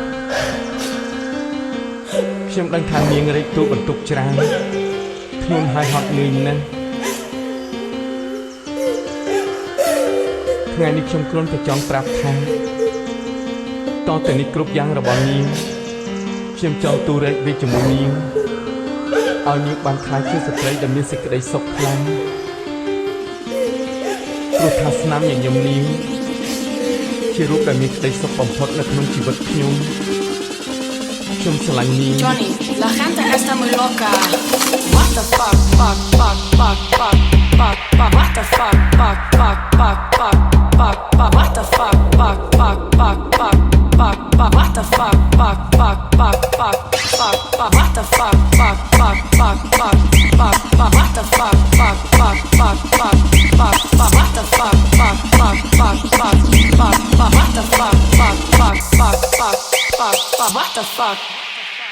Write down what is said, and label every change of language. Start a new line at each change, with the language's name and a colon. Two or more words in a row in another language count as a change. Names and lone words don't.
Khmer: ខ្ញុំដឹងថានាងរែកទូបន្ទុកច្រើនខ្លួនហើយហត់នឿយណាស់ថ្ងៃនេះខ្ញុំគ្រាន់តែចង់ប្រាប់ថាតទៅនេះគ្រប់យ៉ាងរបស់នាងខ្ញុំចង់ទូរែកវាជាមួយនាងឲ្យនាងបានខ្លាចជាស្ត្រីដែលមានសេចក្តីសុខខ្លាំង ព្រោះថាស្នាមញញឹមនាងជារូបដែលមានក្តីសុខបំផុតនៅក្នុងជីវិតខ្ញុំស្រឡាញ់នាង
Spanish: Johnny, la gente está muy loca.
English: What the fuck, fuck, fuck, fuck, fuck, fuck, fuck, what the fuck, fuck, fuck, fuck, fuck, fuck, fuck, what the fuck, fuck, fuck, fuck, fuck, fuck, fuck, what the fuck, fuck, fuck, fuck, fuck, fuck, fuck, what the fuck, fuck, fuck, fuck, fuck, fuck, fuck, what the fuck, fuck, fuck, fuck, fuck, fuck, fuck, what the fuck, fuck, fuck, fuck, fuck, fuck, fuck, what the fuck, fuck, fuck, fuck, fuck, fuck, fuck, what the fuck.